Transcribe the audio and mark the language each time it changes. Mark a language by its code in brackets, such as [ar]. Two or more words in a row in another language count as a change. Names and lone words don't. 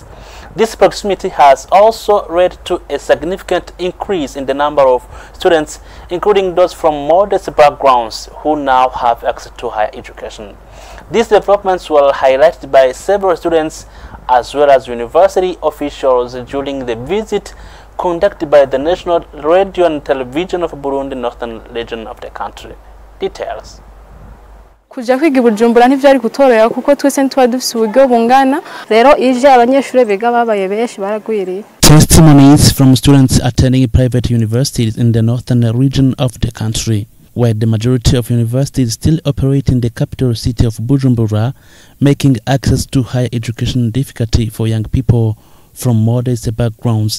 [en] This proximity has also led to a significant increase in the number of students, including those from modest backgrounds, who now have access to higher education. These developments were highlighted by several students as well as university officials during the visit conducted by the National Radio and Television of Burundi, northern region of the country. Details. [rn] Kuja kwiga Bujumbura ntivyari kutorera kuko twese ntwa dufise uburyo bungana rero ije abanyeshure biga babaye benshi baragwiriye. [en] Testimonies from students attending private universities in the northern region of the country, where the majority of universities still operate in the capital city of Bujumbura, making access to higher education difficulty for young people from modest backgrounds.